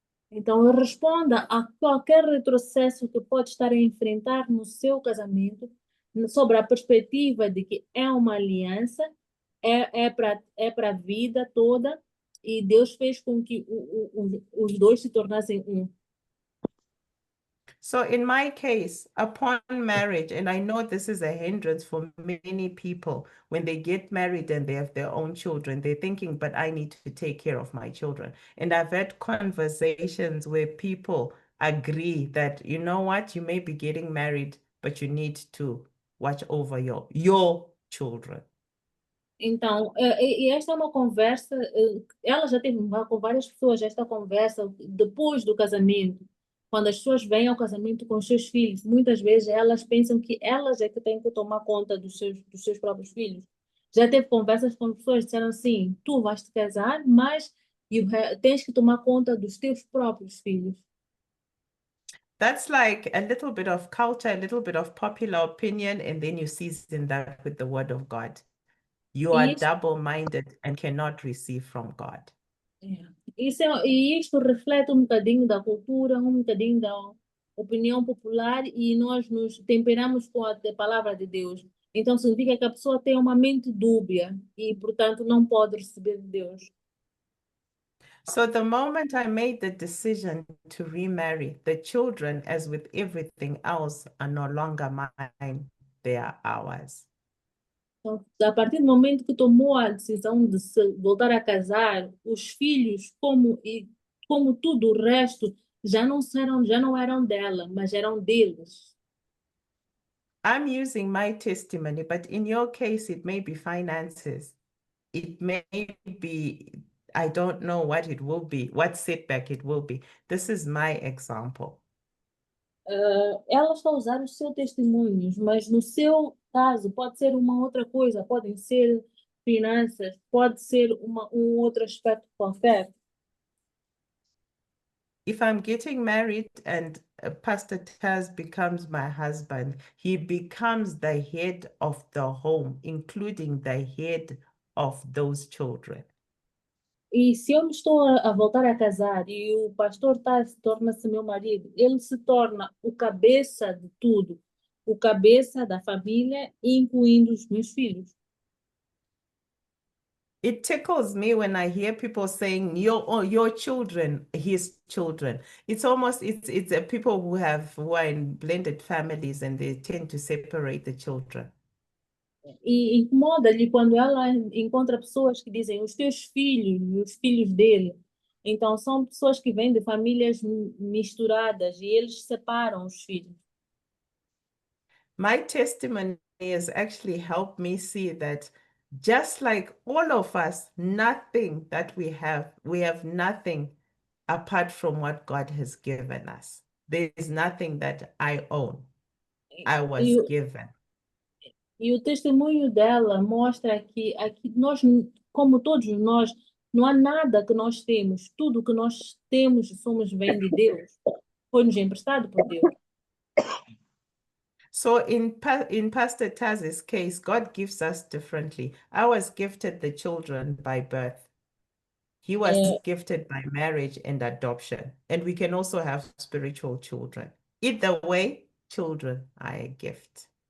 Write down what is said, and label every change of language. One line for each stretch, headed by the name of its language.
Portuguese: Então, responda a qualquer retrocesso que pode estar a enfrentar no seu casamento, sobre a perspectiva de que é uma aliança, é para a vida toda, e Deus fez com que os dois se tornassem um.
English: So in my case, upon marriage, and I know this is a hindrance for many people, when they get married and they have their own children, they're thinking, but I need to take care of my children. And I've had conversations where people agree that, you know what, you may be getting married, but you need to watch over your children.
Portuguese: Então, e esta é uma conversa, ela já teve com várias pessoas esta conversa depois do casamento. Quando as pessoas vêm ao casamento com os seus filhos, muitas vezes elas pensam que elas é que têm que tomar conta dos seus próprios filhos. Já teve conversas com pessoas que disseram assim, tu vais te casar, mas tens que tomar conta dos teus próprios filhos.
English: That's like a little bit of culture, a little bit of popular opinion, and then you season that with the word of God. You are
Portuguese: Isso,
English: double-minded and cannot receive from God.
Portuguese: e isto reflete um bocadinho da cultura, um bocadinho da opinião popular e nós nos temperamos com a palavra de Deus. Então significa que a pessoa tem uma mente dúbia e, portanto, não pode receber de Deus.
English: So the moment I made the decision to remarry, the children, as with everything else, are no longer mine, they are ours.
Portuguese: Então, a partir do momento que tomou a decisão de se voltar a casar, os filhos, como tudo o resto, já não eram dela, mas eram deles.
English: I'm using my testimony, but in your case, it may be finances. It may be, I don't know what it will be, what setback it will be. This is my example.
Portuguese: Ela está a usar os seus testemunhos, mas no seu caso pode ser uma outra coisa, podem ser finanças, pode ser um outro aspecto qualquer.
English: If I'm getting married and Pastor Taz becomes my husband, he becomes the head of the home, including the head of those children.
Portuguese: E se eu me estou a voltar a casar e o pastor torna-se meu marido, ele se torna o cabeça de tudo, o cabeça da família, incluindo os meus filhos.
English: It tickles me when I hear people saying your children, his children. It's almost it's people who are in blended families and they tend to separate the children.
Portuguese: E incomoda-lhe quando ela encontra pessoas que dizem os teus filhos, os filhos dele. Então, são pessoas que vêm de famílias misturadas e eles separam os filhos.
English: My testimony has actually helped me see that just like all of us, nothing that we have nothing apart from what God has given us. There is nothing that I own. I was
Portuguese: E,
English: given.
Portuguese: e o testemunho dela mostra que aqui nós, como todos nós, não há nada que nós temos. Tudo que nós temos vem de Deus. Foi-nos emprestado por Deus.
English: So in Pastor Taz's case, God gives us differently. I was gifted the children by birth. He was gifted by marriage and adoption. And we can also have spiritual children. Either way, children are a gift.